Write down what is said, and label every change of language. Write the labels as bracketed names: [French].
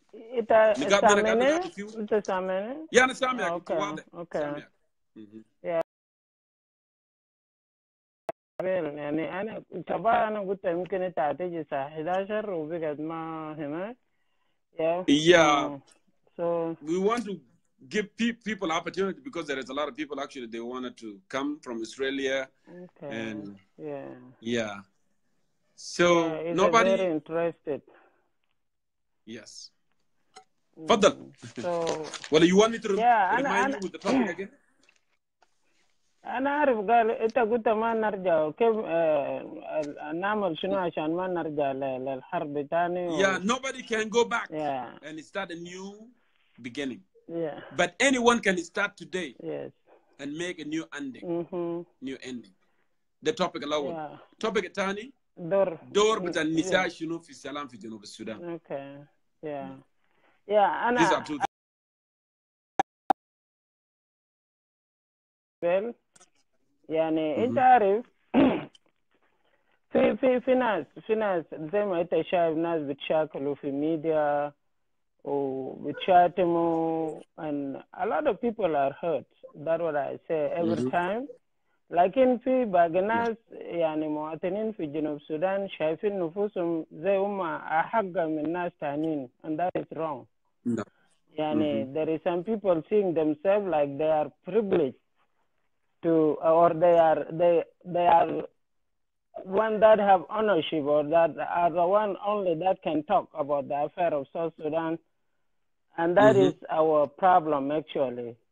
[Arabic] انت سامعني؟ انت سامعني؟ يا انا سامعك اوكي واضح. اوكي سامعك. يعني انا طبعا انا قلت يمكن انت هتيجي الساعة 11 وبقت ما هنا. [English] Yeah. So we want to give people opportunity because there is a lot of people actually they wanted to come from Australia. Okay. And yeah. So nobody very interested. Yes. Fadal. So well, you want me to remind you with the topic again? [Arabic] أنا أعرف قال أنت قلت ما نرجع كيف نعمل شنو عشان ما نرجع للحرب تاني. [English] Yeah, nobody can go back and start a new beginning. Yeah. But anyone can start today. Yes. And make a new ending. New ending. The topic [Arabic] الأول. topic الثاني دور بتاع النساء شنو في السلام في جنوب السودان. [English] Okay. Yeah. [Arabic] أنا. [English] These are two. [Arabic] يعني أنت عارف في ناس زي ما أنت شايف ناس بتشاكلوا في ميديا وبتشاتموا [English] and a lot of people are hurt. That's what I say every time. [Arabic] لكن في باقي ناس يعني مواطنين في جنوب السودان شايفين نفوسهم زي هم أحق من ناس تانيين [English] and that is wrong. No. [Arabic] يعني [English] there is some people seeing themselves like they are privileged to or they are one that have ownership or that are the one only that can talk about the affair of South Sudan, and that is our problem actually.